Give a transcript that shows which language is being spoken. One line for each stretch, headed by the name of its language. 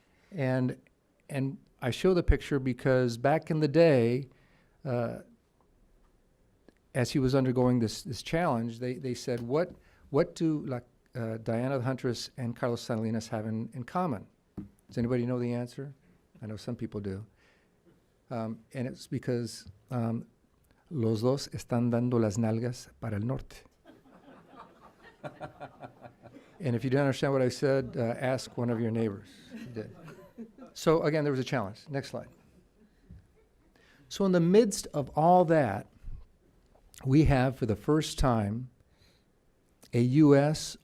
English: And I show the picture because back in the day, as he was undergoing this challenge, they said, what do Diana the Huntress and Carlos Salinas have in common? Does anybody know the answer? I know some people do. And it's because
Spanish: los dos están dando las nalgas para el norte.
English: And if you don't understand what I said, ask one of your neighbors. He did. So again, there was a challenge. Next slide. So in the midst of all that, we have for the first time a U.S.